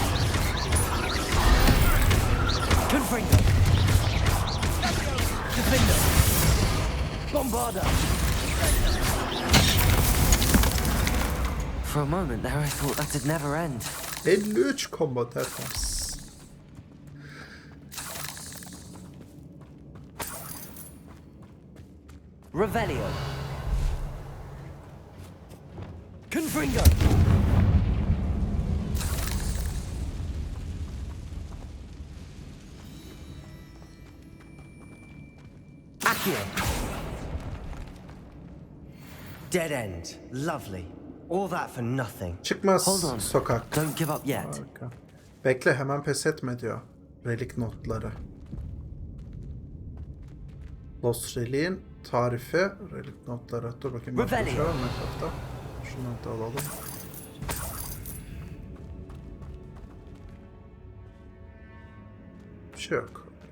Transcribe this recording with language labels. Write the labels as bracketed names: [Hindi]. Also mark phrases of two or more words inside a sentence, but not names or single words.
[English] Confringo. Defender. Bombarda. For a moment there I thought that'd never end. [Turkish] 53 combo tertemiz. [English] Revelio. Confringo. Dead end. Lovely. All that for nothing. [Turkish] Çıkmaz [English] Hold on. [Turkish] sokak. [English] Don't give up yet. [Turkish] Harika. Bekle, hemen pes etme diyor. Relik notları. Lost Relik'in tarifi. Relik notları. Dur bakayım. Başka bir şey var mı etrafta? Şunları da alalım. Bir şey yok.